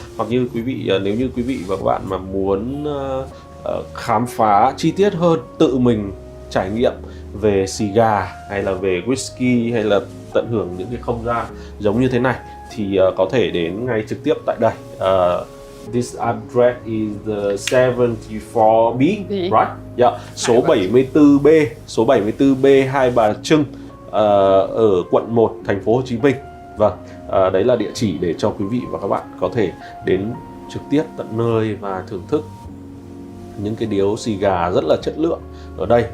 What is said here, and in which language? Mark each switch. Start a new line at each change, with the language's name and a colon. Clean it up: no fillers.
Vietnamese: Hoặc như quý vị, nếu như quý vị và các bạn mà muốn khám phá chi tiết hơn, tự mình trải nghiệm về cigar hay là về whisky hay là tận hưởng những cái không gian giống như thế này thì có thể đến ngay trực tiếp tại đây.
English: This address is the 74B, right? Yeah.
Vietnamese: Số 74B, số 74B Hai Bà Trưng ở quận 1, thành phố Hồ Chí Minh. Vâng, đấy là địa chỉ để cho quý vị và các bạn có thể đến trực tiếp tận nơi và thưởng thức những cái điếu cigar rất là chất lượng ở đây.